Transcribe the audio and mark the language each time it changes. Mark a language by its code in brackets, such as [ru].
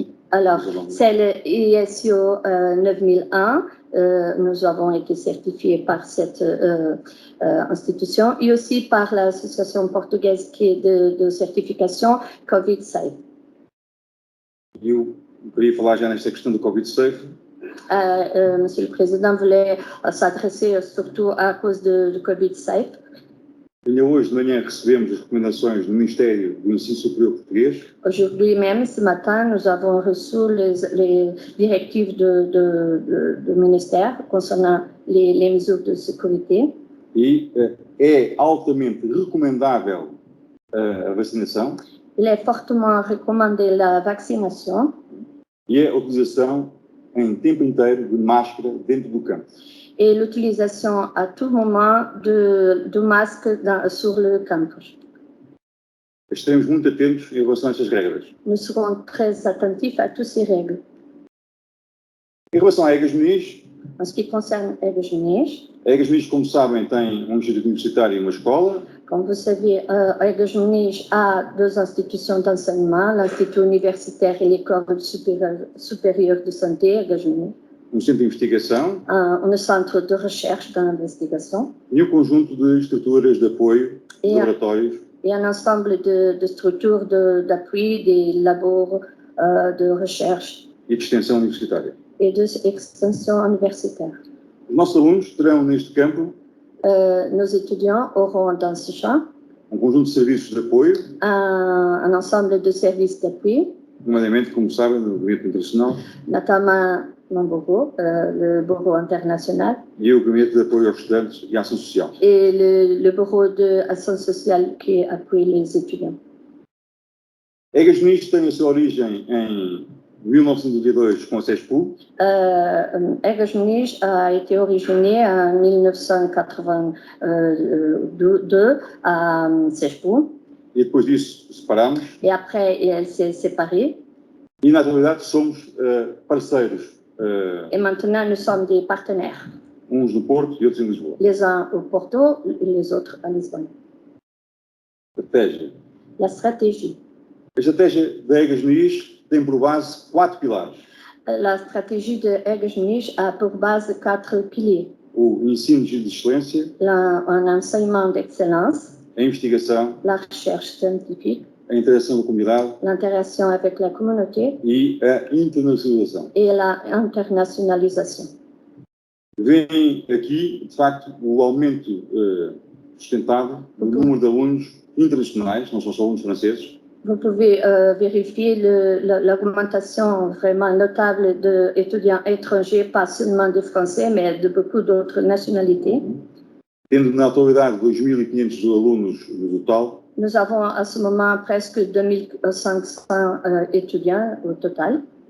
[fr] Alors, c'est le ISO 9001. Nous avons été certifiés par cette institution et aussi par l'association portugaise qui est de certification COVID Safe. [pt] Eu queria falar já nesta questão do COVID Safe. [fr] Monsieur le Président voulait s'adresser surtout à cause de COVID Safe. [pt] Ainda hoje de manhã recebemos as recomendações do Ministério do Ensino Superior Português. [fr] Aujourd'hui même, ce matin, nous avons reçu les directives du ministère concernant les mesures de sécurité. [pt] E é altamente recomendável a vacinação. [fr] Il est fortement recommandé la vaccination. [pt] E a utilização em tempo inteiro de máscara dentro do campus. [fr] Et l'utilisation à tout moment de masque sur le campus. [pt] Estaremos muito atentos em relação a estas regras. [fr] Nous serons très attentifs à toutes ces règles. [pt] Em relação à Egas Muniz, [fr] en ce qui concerne Egas Muniz, [pt] a Egas Muniz, como sabem, tem um instituto universitário e uma escola. [fr] Comme vous savez, Egas Muniz a deux institutions d'enseignement, l'Institut universitaire et l'École supérieure de santé, Egas Muniz. [pt] Um centro de investigação. Um centro [fr] de recherche d'investigation. [pt] E um conjunto de estruturas de apoio, de laboratórios. [fr] Et un ensemble de structures d'appui, des labos de recherche. [pt] E de extensão universitária. [fr] Et d'extension universitaire. [pt] Os nossos alunos terão neste campo [fr] nos étudiants auront dans ce champ [pt] conjunto de serviços de apoio, [fr] un ensemble de services d'appui, [pt] nomeadamente, como sabem, no Gabinete Internacional [fr] notamment mon bureau, le bureau international, [pt] e o Gabinete de Apoio aos Estudantes e Ação Social. [fr] et le bureau d'action sociale qui appuie les étudiants. [pt] Egas Muniz tem a sua origem em 1992 com a CESPU. [fr] Egas Muniz a été originé en 1982 à CESPU. [pt] E depois disso separámos. [fr] Et après, elle s'est séparée. [pt] E na atualidade somos parceiros. [fr] Et maintenant, nous sommes des partenaires. [pt] Uns no Porto e outros em Lisboa. [fr] Les uns au Porto et les autres à Lisbonne. [pt] Estratégia. [fr] La stratégie. [pt] A estratégia da Egas Muniz tem por base 4 pilares. [fr] La stratégie de Egas Muniz a pour base 4 piliers. [pt] O ensino de excelência. [fr] Un enseignement d'excellence. [pt] A investigação. [fr] La recherche scientifique. [pt] A interação com a comunidade. [fr] L'interaction avec la communauté. [pt] E a internacionalização. [fr] Et la internationalisation. [pt] Vem aqui, de facto, o aumento sustentável do número de alunos internacionais, não são só alunos franceses. [fr] Vous pouvez vérifier l'augmentation vraiment notable d'étudiants étrangers, pas seulement des Français, mais de beaucoup d'autres nationalités. [pt] Tendo na atualidade 2.500 alunos no total. [fr] Nous avons à ce moment presque 2500 étudiants au total.